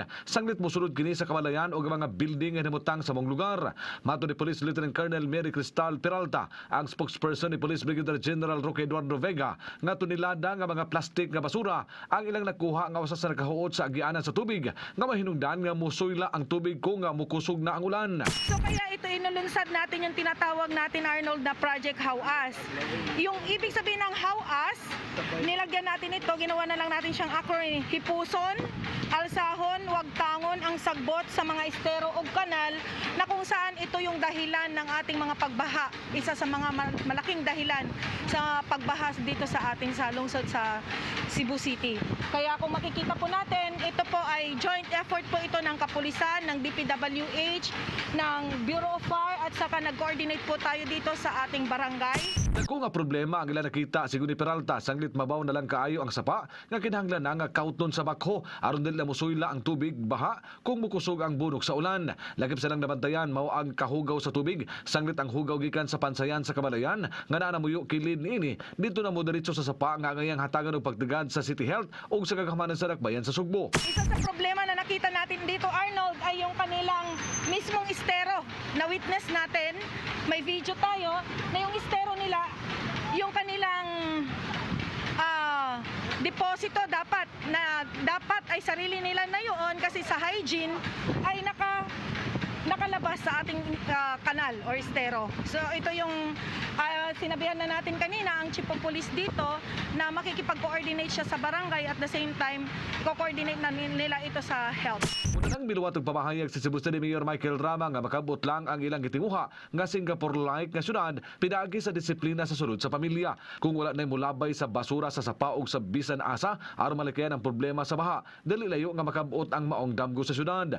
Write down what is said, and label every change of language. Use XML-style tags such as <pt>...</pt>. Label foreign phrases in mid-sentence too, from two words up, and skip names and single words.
<ceb>Sanglit mosulod kini sa kabalayan o mga building nga nimutang sa mong lugar. Mato ni Police Lieutenant Colonel Mary Cristal Peralta, ang spokesperson ni Police Brigadier General Roque Eduardo Vega, nga tunilada nga mga plastic nga basura ang ilang nakuha nga usas sa nakahuot sa agianan sa tubig nga mahinungdan nga musuyla ang tubig kung nga mukusog na ang ulan.</ceb> <tl>So kaya ito inulunsad natin yung tinatawag natin, Arnold, na Project How-As. Yung ibig sabihin ng How-As, nilagyan natin ito, ginawa na lang natin siyang acronym:</tl> <ceb>hipuson, alsahon, wagtangon ang sagbot sa mga estero o kanal,</ceb> <tl>na kung saan ito yung dahilan ng ating mga pagbaha. Isa sa mga malaking dahilan sa pagbaha dito sa ating lungsod sa Cebu City. Kaya kung makikita po natin, ito po ay joint effort po ito ng kapulisan, ng DPWH, ng Bureau of Fire, at saka nag-coordinate po tayo dito sa ating barangay.</tl> <ceb>Kung nga problema ang ilang nakita, sigun ni Peralta, sanglit mabaw na lang kaayo ang sapa nga kinahanglan na nga kauton sa bakho aron dili musuyla ang tubig baha kung mukusog ang bunok sa ulan. Lagip sa lang nabantayan mao ang kahugaw sa tubig, sanglit ang hugaw gikan sa pansayan sa kabalayan nga naa namuyo kilid niini dito na mo diretso sa sapa nga ngayang hatagan og pagtigad sa City Health ug sa kagamanan sa dakbayan sa Sugbo.</ceb> <tl>Isa sa problema na nakita natin dito, Arnold, ay yung kanilang mismong estero na witness natin. May video tayo na yung estero nila, yung kanilang deposito dapat ay sarili nila na yun kasi sa hygiene ay nakalabas sa ating kanal or estero. So ito yung sinabihan na natin kanina ang</tl> <en>chief of police</en> <tl>dito na makikipag-coordinate siya sa barangay</tl> <en>at the same time</en> <tl>i-coordinate na nila ito sa health.</tl> <ceb>Una nang miluwatog pamahayag si Cebu City Mayor Michael Rama nga makabot lang ang ilang gitinguha nga Singapore-like nga syudad pinaagi sa disiplina sa sulod sa pamilya. Kung wala na mulabay sa basura sa sapaog sa bisan asa aron malikayan ang problema sa baha, dali layo nga makabot ang maong damgo sa syudad.</ceb>